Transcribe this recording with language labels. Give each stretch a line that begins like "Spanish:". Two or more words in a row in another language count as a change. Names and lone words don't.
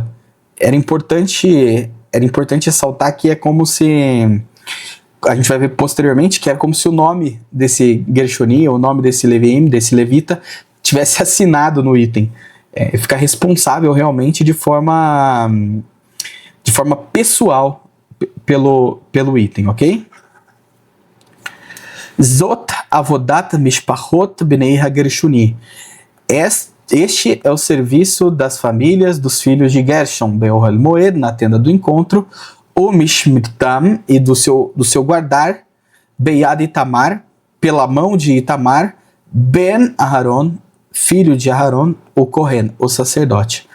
Portuguese: Era importante ressaltar que é como se, a gente vai ver posteriormente, que é como se o nome desse Gershoni, o nome desse Leviim, desse levita, tivesse assinado no item. Ficar responsável realmente de forma pessoal pelo item, ok?
Hebrew: זאת עבודת משפחת בני הגרשוני.
Portuguese: Este é o serviço das famílias dos filhos de Gershon,
Hebrew: באהל מועד,
Portuguese: na tenda do encontro, o Mishmitam, e do seu guardar, Beyad Itamar, pela mão de Itamar, Ben Aharon, filho de Aharon, o Kohen, o sacerdote.